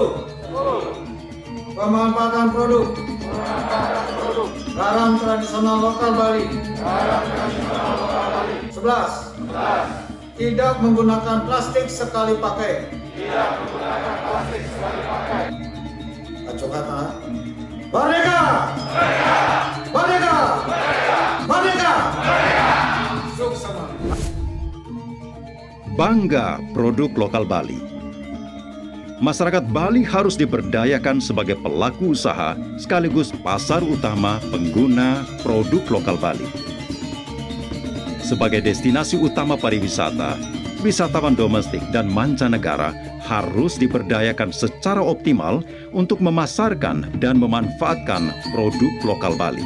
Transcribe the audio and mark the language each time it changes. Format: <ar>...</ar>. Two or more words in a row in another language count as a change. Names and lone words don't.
<id>Pemanfaatan produk garam tradisional lokal Bali. 11. Tidak menggunakan plastik sekali pakai. Aco kata. Merdeka! Merdeka! Merdeka! Suksama. Bangga produk lokal Bali. Masyarakat Bali harus diberdayakan sebagai pelaku usaha sekaligus pasar utama pengguna produk lokal Bali. Sebagai destinasi utama pariwisata, wisatawan domestik dan mancanegara harus diberdayakan secara optimal untuk memasarkan dan memanfaatkan produk lokal Bali.</id>